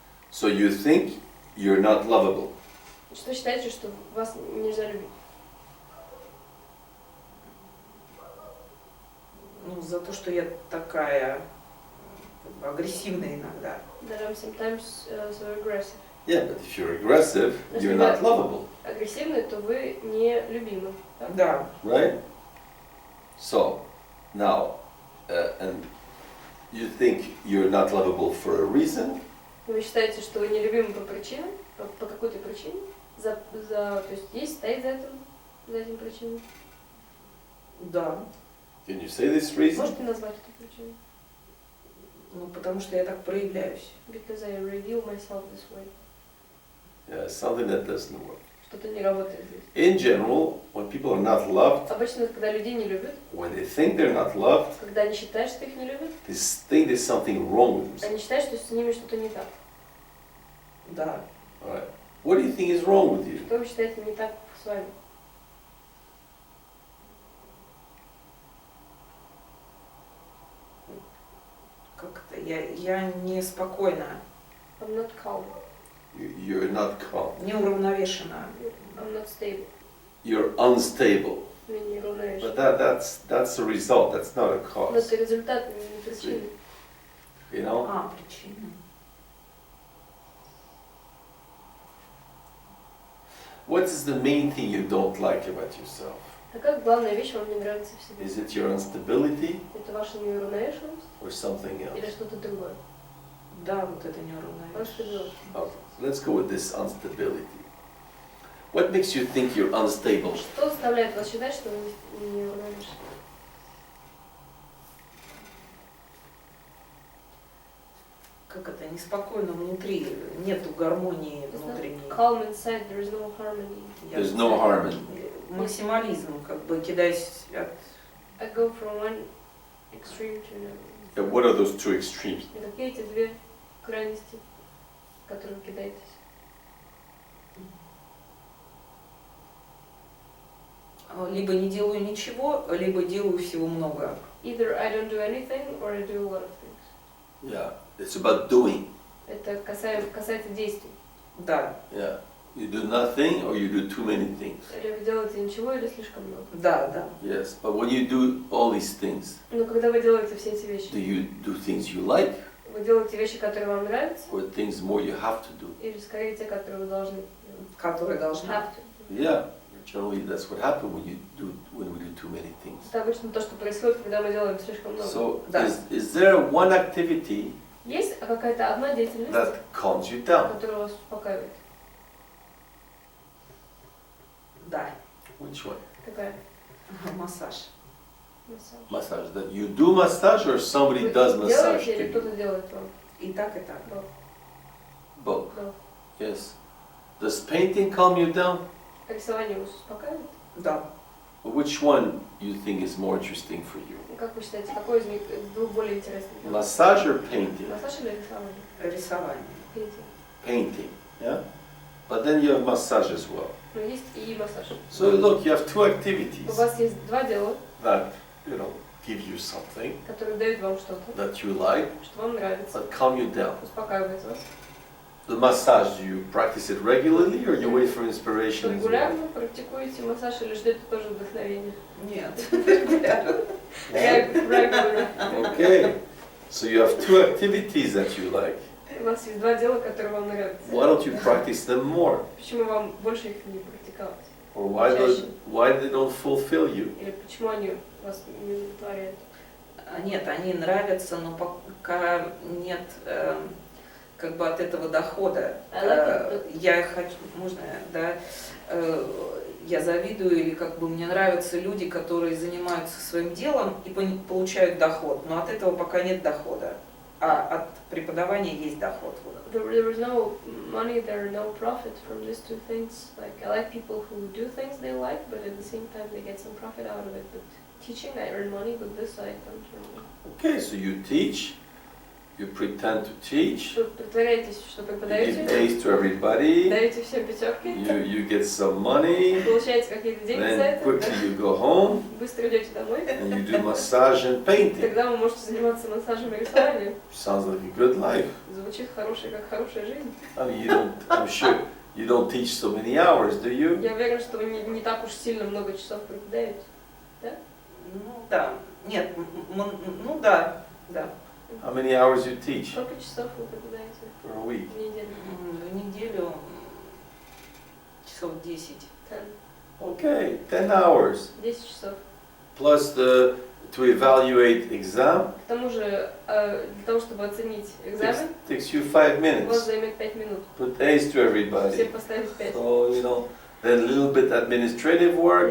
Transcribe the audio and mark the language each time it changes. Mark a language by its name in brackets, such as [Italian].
[English] So you think you're not lovable? [Russian] Что считаете, что вас нельзя любить? Ну, за то, что я такая агрессивная иногда. [English] That I'm sometimes so aggressive. Yeah, but if you're aggressive, you're not lovable, [Russian] Агрессивны, то вы не любимы. Так? Да. [English] right? So, now, and you think you're not lovable for a reason, [Russian] Вы считаете, что вы не любимы по причинам, по какой-то причине? То есть стоит за этим причиной? Да. [English] can you say this reason? [Russian] Можете назвать эту причину? Ну, потому что я так проявляюсь. [English] Because I reveal myself this way. Yeah, something that doesn't work. [Russian] Что-то не работает здесь. [English] In general, when people are not loved, [Russian] Обычно, когда людей не любят, [English] when they think they're not loved, [Russian] когда они считают, что их не любят, [English] they think there's something wrong with them. [Russian] они считают, что с ними что-то не так. Да. [English] All right. What do you think is wrong with you? [Russian] Что вы считаете не так с вами? Как-то я неспокойна, [English] I'm not calm. You're not calm. [Russian] неуравновешена. [English] I'm not stable. You're unstable. [Russian] Вы не равновесны. [English] But that's a result. That's not a [Russian] Но [English] cause. [Russian] это результат, не причина. [English] You know. [Russian] Причина. [English] What is the main thing you don't like about yourself? [Russian] А как главная вещь вам не нравится в себе? [English] Is it your instability [Russian] Это ваша неуравновешенность [English] or something [Russian] или [English] else? [Russian] что-то другое? Да, вот это неуравновешенность. [English] Okay, let's go with this instability. What makes you think you're unstable? [Russian] Что заставляет вас считать, что вы не неуравновешены? Как это, неспокойно внутри, нету гармонии [English] It's not [Russian] внутренней. [English] calm inside, there is no harmony. [Russian] Я [English] There's no harmony. [Russian] Максимализм, как бы кидаясь от... [English] I go from one extreme to another. Yeah, what are those two extremes? [Russian] И какие эти две крайности, в которые вы кидаетесь? Либо не делаю ничего, либо делаю всего много. [English] Either I don't do anything or I do a lot of things. Yeah, it's about doing. [Russian] Это касается действий. Да, [English] Yeah, you do nothing or you do too many things. [Russian] Или вы делаете ничего, или слишком много. да, да. [English] Yes, but when you do all these things, [Russian] Но когда вы делаете все эти вещи, [English] do you do things you like [Russian] вы делаете вещи, которые вам нравятся, [English] or things more you have to do? [Russian] или скорее те, которые вы должны делать? Которые должны. [English] Have to. Yeah, generally that's what happens when we do too many things. [Russian] Это обычно то, что происходит, когда мы делаем слишком много. [English] So [Russian] Да. [English] is there one activity [Russian] Есть какая-то одна деятельность, [English] that calms you down? [Russian] которая вас успокаивает? Да. [English] Which one? [Russian] Какая? Массаж. Массаж. [English] Massage. That you do massage or somebody [Russian] Вы [English] does massage to [Russian] или [English] you? [Russian] кто-то делает вам? И так, и так. [English] Both. [Russian] Да. [English] Yes. Does painting calm you down? [Russian] Рисование вас успокаивает? Да. [English] Which one you think is more interesting for you? [Russian] И как вы считаете, какой из них двух более интересный? [English] Massage or painting? [Russian] Массаж или рисование? Рисование. [English] Painting. Painting. Yeah. But then you have massage as well. [Russian] Но есть и массаж. [English] So look, you have two [Russian] У [English] activities [Russian] вас есть два дела, [English] that, give you something [Russian] которые дают вам что-то, [English] that you like, [Russian] что вам нравится, [English] but calm you down. [Russian] успокаивает вас. [English] The massage, do you practice it regularly or you wait for [Russian] Что [English] inspiration as well? [Russian] регулярно практикуете массаж или ждете тоже вдохновения? Нет. [English] Regular. Okay. So you have two activities that you like. [Russian] У вас есть два дела, которые вам нравятся. [English] Why don't you practice them more? [Russian] Почему вам больше их не практиковать? [English] Or why they don't fulfill you? [Russian] Или почему они вас не удовлетворяют? Нет, они нравятся, но пока нет как бы от этого дохода. Я хочу, можно, да, я завидую или как бы мне нравятся люди, которые занимаются своим делом и получают доход, но от этого пока нет дохода, а от преподавания есть доход. [English] There is no money, there are no profit from these two things. Like I like people who do things they like, but at the same time they get some profit out of it. But teaching, I earn money, but this I don't earn money. Okay, so you teach, you pretend to teach, [Russian] Вы притворяетесь, что [English] you [Russian] преподаете, [English] give A's to everybody, [Russian] даете всем пятерки, [English] you get some money, [Russian] получаете какие-то деньги за [English] then [Russian] это, [English] quickly you go home [Russian] быстро идете домой, [English] and you do massage and painting. [Russian] тогда вы можете заниматься массажем и рисованием. [English] Sounds like a good life. [Russian] Звучит хорошая, как хорошая жизнь. [English] I mean, I'm sure you don't teach so many hours, do you? [Russian] Я уверена, что вы не так уж сильно много часов преподаете. Ну да, нет, ну да, да. [English] How many hours you teach [Russian] Сколько часов вы преподаете [English] for a week? [Russian] в неделю? В неделю часов 10. 10. [English] Okay, 10 hours. [Russian] 10 часов. [English] Plus to evaluate exam, [Russian] К тому же, для того, чтобы оценить экзамен, [English] takes you 5 [Russian] у вас [English] minutes. [Russian] займет 5 минут. [English] Put A's to [Russian] Всем [English] everybody. [Russian] поставить 5. [English] So, then a little bit administrative work,